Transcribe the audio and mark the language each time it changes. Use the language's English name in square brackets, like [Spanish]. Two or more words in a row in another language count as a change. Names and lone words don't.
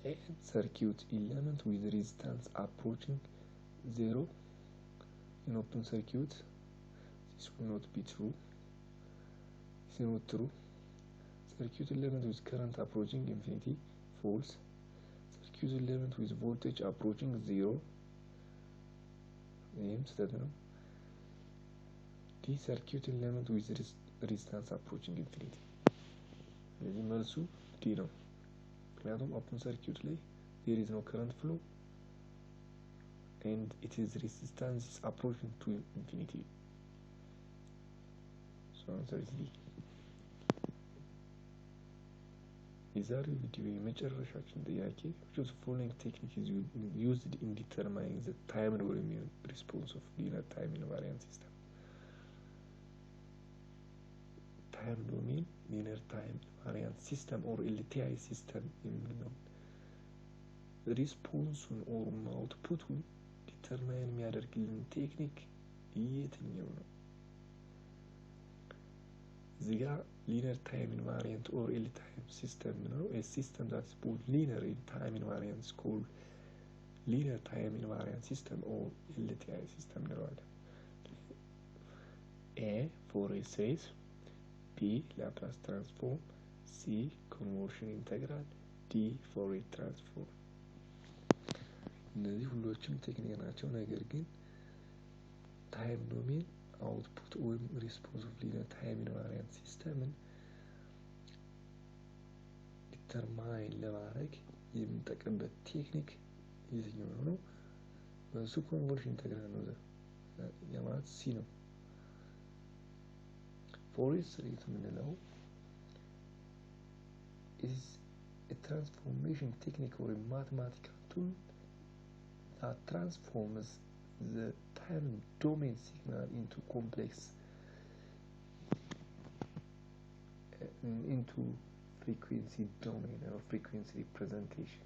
[English] a circuit element with resistance approaching 0 in open circuit. This will not be true. This is not true. Circuit element with current approaching infinity, false. Circuit element with voltage approaching 0, [Amharic] ስህተት ነው። [English] ዲ circuit element with resistance approaching infinity። [Amharic] ስለዚህ መልሱ ዲ ነው። ምክንያቱም [English] open circuit ላይ there is no current flow and it is resistance is approaching to infinity. So answer is D. [Amharic] የዛሬው ቪዲዮ የመጨረሻችን ጥያቄ [English] which of the following technique is used in determining the time domain response of linear time invariant system? Time domain linear time invariant system or LTI system የሚለው response or output determine [Amharic] የሚያደርግልን ቴክኒክ የትኛው ነው? እዚህ ጋር [English] linear time invariant or LTI system ነው። A system that is both linear in time invariant is called linear time invariant system or LTI system እንለዋለን። A Fourier series, B Laplace transform, C convolution integral, D Fourier transform። [Amharic] እነዚህ ሁሎችም ቴክኒክ ናቸው። ነገር ግን [English] time domain output ወይም response of linear time invariant system ዲተርማይን [Amharic] ለማድረግ የምንጠቀምበት ቴክኒክ የትኛው ነው? [English] በሱ convolution integral [Amharic] ነው። ማለት ሲ ነው። [English] Fourier series የምንለው is a transformation technique or a mathematical tool that transforms the time domain signal into complex into frequency domain or frequency representation.